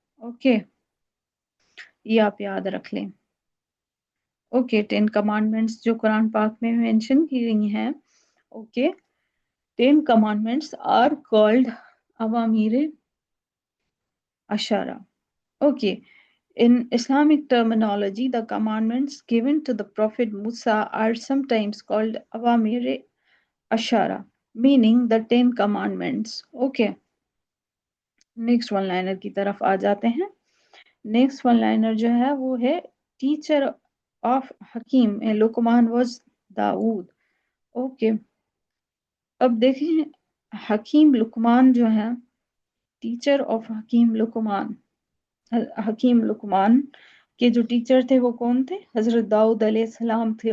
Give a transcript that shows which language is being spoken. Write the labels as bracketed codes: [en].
[ur] Okay, یہ آپ یاد رکھ لیں. اوکے، 10 commandments جو قرآن پاک میں مینشن کی گئی ہیں. [en] Okay, 10 commandments are called اوامر اشارہ. Okay, in Islamic terminology, the commandments given to the Prophet Musa are sometimes called awamir ashara, meaning the 10 commandments. [ur] Okay, next one liner کی طرف آ جاتے ہیں. [en] Next one liner جو ہے وہ ہے ٹیچر آف حکیم لقمان واز داؤد. [ur] اوکے، اب دیکھیں حکیم لقمان جو ہے، [en] teacher of حکیم لقمان، [ur] حکیم لقمان کے جو ٹیچر تھے وہ کون تھے؟ حضرت داؤد علیہ السلام تھے.